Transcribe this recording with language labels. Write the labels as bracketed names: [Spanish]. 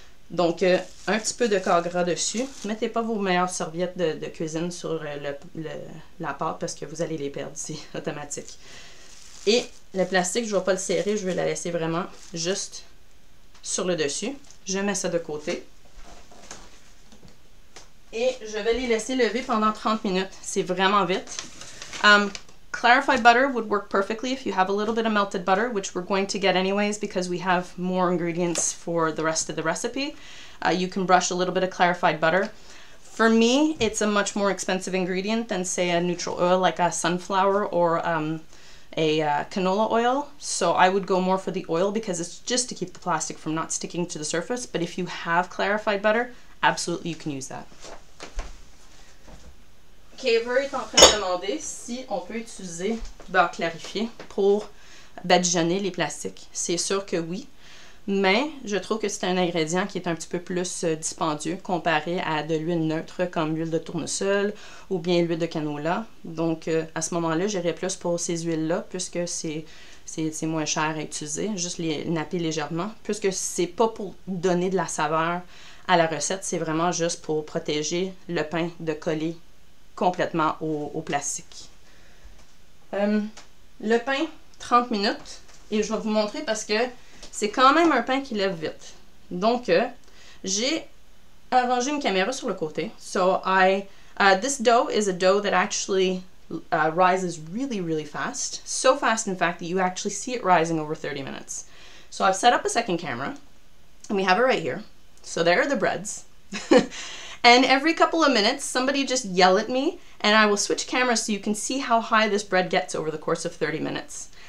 [French] Donc, un petit peu de corps gras dessus. Mettez pas vos meilleures serviettes de cuisine sur la pâte parce que vous allez les perdre, c'est automatique. Et le plastique, je ne vais pas le serrer, je vais la laisser vraiment juste sur le dessus. Je mets ça de côté. Et je vais les laisser lever pendant 30 minutes. C'est vraiment vite. [English] Clarified butter would work perfectly if you have a little bit of melted butter, which we're going to get anyways because we have more ingredients for the rest of the recipe. You can brush a little bit of clarified butter. For me, it's a much more expensive ingredient than, say, a neutral oil like a sunflower or a canola oil. So I would go more for the oil because it's just to keep the plastic from not sticking to the surface. But if you have clarified butter, absolutely you can use that. [French] Kaver est en train de demander si on peut utiliser du beurre clarifié pour badigeonner les plastiques. C'est sûr que oui. Mais je trouve que c'est un ingrédient qui est un petit peu plus dispendieux comparé à de l'huile neutre comme l'huile de tournesol ou bien l'huile de canola. Donc à ce moment-là, j'irais plus pour ces huiles-là puisque c'est moins cher à utiliser. Juste les napper légèrement puisque c'est pas pour donner de la saveur à la recette, c'est vraiment juste pour protéger le pain de coller complètement au plastique. Le pain, 30 minutes. Et je vais vous montrer parce que c'est quand même un pain qui lève vite. Donc, j'ai arrangé une caméra sur le côté. [English] So, this dough is a dough that actually rises really, really fast. So fast, in fact, that you actually see it rising over 30 minutes. So, I've set up a second camera, and we have it right here. So, there are the breads. And every couple of minutes, somebody just yell at me, and I will switch cameras so you can see how high this bread gets over the course of 30 minutes.